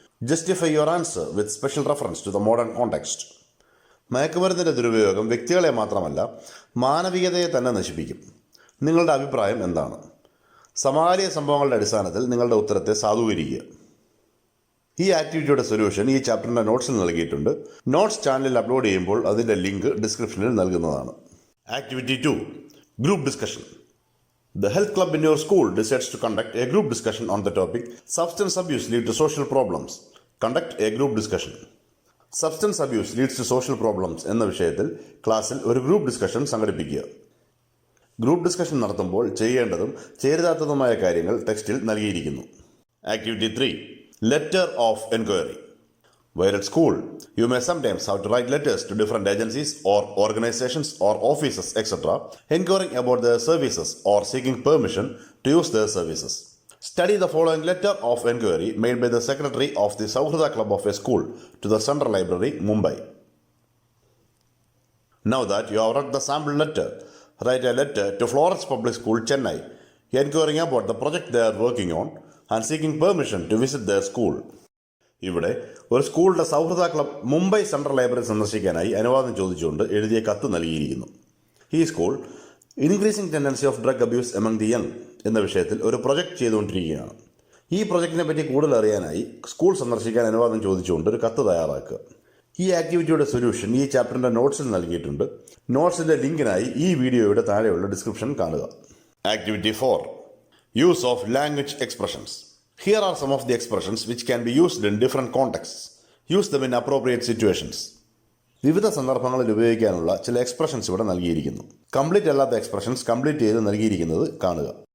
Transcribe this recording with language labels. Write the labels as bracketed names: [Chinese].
[English] Justify your answer with special reference to the modern context. [Malayalam] മയക്കുമരുന്നിൻ്റെ ദുരുപയോഗം വ്യക്തികളെ മാത്രമല്ല മാനവികതയെ തന്നെ നശിപ്പിക്കും. നിങ്ങളുടെ അഭിപ്രായം എന്താണ്? സമകാലിക സംഭവങ്ങളുടെ അടിസ്ഥാനത്തിൽ നിങ്ങളുടെ ഉത്തരത്തെ സാധൂകരിക്കുക. ഈ ആക്ടിവിറ്റിയുടെ സൊല്യൂഷൻ ഈ ചാപ്റ്ററിൻ്റെ നോട്ട്സിൽ നൽകിയിട്ടുണ്ട്. നോട്ട്സ് ചാനലിൽ അപ്ലോഡ് ചെയ്യുമ്പോൾ അതിൻ്റെ ലിങ്ക് ഡിസ്ക്രിപ്ഷനിൽ നൽകുന്നതാണ്. [English] Activity 2, group discussion. The health club in your school decides to conduct a group discussion on the topic Substance abuse leads to social problems. Conduct a group discussion. Substance abuse leads to social problems [Malayalam] എന്ന വിഷയത്തിൽ ക്ലാസ്സിൽ ഒരു group discussion സംഘടിപ്പിക്കുക. Group discussion നടത്തുമ്പോൾ ചെയ്യേണ്ടതും ചേരുതാത്തതുമായ കാര്യങ്ങൾ ടെക്സ്റ്റിൽ നൽകിയിരിക്കുന്നു. [English] Activity 3, letter of enquiry. While at school, you may sometimes have to write letters to different agencies or organizations or offices, etc., inquiring about their services or seeking permission to use their services. Study the following letter of enquiry made by the secretary of the Sauhrada Club of a school to the Central Library, Mumbai. Now that you have read the sample letter, write a letter to Florence Public School, Chennai, inquiring about the project they are working on and seeking permission to visit their school. [Malayalam] ഇവിടെ ഒരു സ്കൂളിൻ്റെ സൗഹൃദ club Mumbai central library സന്ദർശിക്കാനായി അനുവാദം ചോദിച്ചുകൊണ്ട് എഴുതിയ കത്ത് നൽകിയിരിക്കുന്നു. ഈ school [English] increasing tendency of drug abuse among the young [Malayalam] എന്ന വിഷയത്തിൽ ഒരു പ്രൊജക്റ്റ് ചെയ്തുകൊണ്ടിരിക്കുകയാണ്. ഈ പ്രൊജക്റ്റിനെ പറ്റി കൂടുതൽ അറിയാനായി സ്കൂൾ സന്ദർശിക്കാൻ അനുവാദം ചോദിച്ചുകൊണ്ട് ഒരു കത്ത് തയ്യാറാക്കുക. ഈ ആക്ടിവിറ്റിയുടെ സൊല്യൂഷൻ ഈ ചാപ്റ്ററിൻ്റെ നോട്ട്സിൽ നൽകിയിട്ടുണ്ട്. നോട്ട്സിൻ്റെ ലിങ്കിനായി ഈ വീഡിയോയുടെ താഴെയുള്ള ഡിസ്ക്രിപ്ഷൻ കാണുക. [English] Activity 4, use of language expressions. Here are some of the expressions which can be used in different contexts. Use them in appropriate situations. [Malayalam] വിവിധ സന്ദർഭങ്ങളിൽ ഉപയോഗിക്കാനുള്ള ചില എക്സ്പ്രഷൻസ് ഇവിടെ നൽകിയിരിക്കുന്നു. കംപ്ലീറ്റ് അല്ലാത്ത എക്സ്പ്രഷൻസ് കംപ്ലീറ്റ് ചെയ്ത് നൽകിയിരിക്കുന്നത് കാണുക.